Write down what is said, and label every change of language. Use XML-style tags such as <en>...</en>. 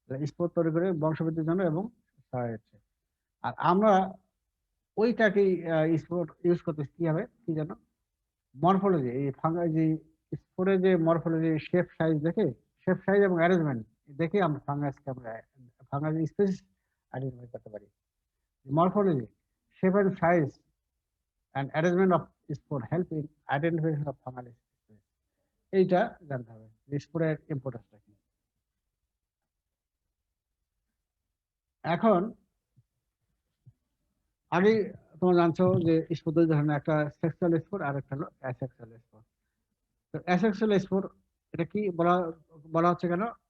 <bn>Spore তৈরি করে বংশবৃদ্ধির জন্য এবং সহায়তা। আর আমরা ওইটাকেই স্পোর ইউজ করতেছি কিভাবে, কি জানো? মরফোলজি, এই ফাঙ্গাস যে স্পোরের যে মরফোলজি, শেপ সাইজ দেখে, শেপ সাইজ এবং অ্যারেঞ্জমেন্ট দেখে আমরা ফাঙ্গাসকে আমরা ফাঙ্গাস স্পিসিস আইডেন্টিফাই করতে পারি।</bn> <en>Morphology, shape and size and arrangement of spore help in identification of fungal species.</en> <bn>এইটা জানতে হবে স্পোরের ইম্পর্টেন্সটা কি। এখন আগে তোমরা জানছো যে স্পোর দুই ধরনের, একটা সেক্সুয়াল স্পোর আর একটা হলো অ্যাসেক্সুয়াল স্পোর। তো অ্যাসেক্সুয়াল স্পোর এটা কি বলা বলা হচ্ছে কেন?</bn>